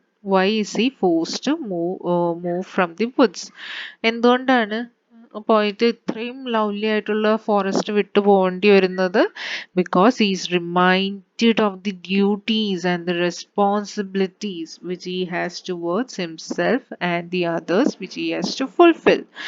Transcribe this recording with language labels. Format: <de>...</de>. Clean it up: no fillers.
<en>Why is he forced to move from the woods?</en> <ml>എന്തുകൊണ്ടാണ് പോയിട്ട് ഇത്രയും ലവ്ലി ആയിട്ടുള്ള ഫോറസ്റ്റ് വിട്ടു പോകേണ്ടി വരുന്നത്?</ml> <en>Because he is reminded of the duties and the responsibilities which he has towards himself and the others which he has to fulfill.</en>